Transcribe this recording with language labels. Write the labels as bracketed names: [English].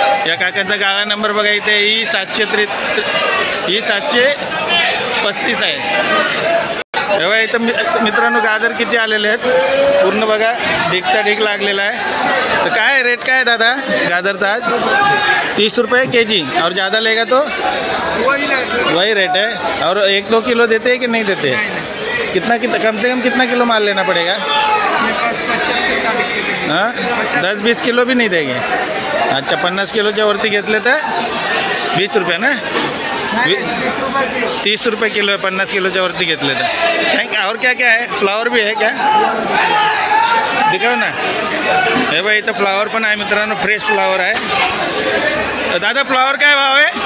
[Marathi] या काकांचा गाळा नंबर बघा इथे ही 735 आहे. तेव्हा इथं मित्रांनो गाजर किती आलेले आहेत पूर्ण बघा, ढीकचा ढीक लागलेला आहे. तर काय रेट काय आहे दादा गाजरचा आज? [Hindi] 30 रुपये के जी. और ज़्यादा लेगा तो वही रेट है. और 1-2 किलो देते हैं कि नहीं देते? कितना कम से कम कितना किलो माल लेना पड़ेगा? हाँ 10-20 किलो भी नहीं देंगे. [Marathi] अच्छा 50 किलोच्या वरती घेतले तर 20 रुपये ना? [Hindi] 30 रुपये किलो है [Marathi] 50 किलोच्या वरती घेतले तर. [Hindi] थैंक. और क्या क्या है? फ्लावर भी है क्या? दिखाओ ना. [Marathi] हे भाई इथं फ्लावर पण आहे मित्रांनो, फ्रेश फ्लावर आहे. दादा फ्लावर काय भाव आहे?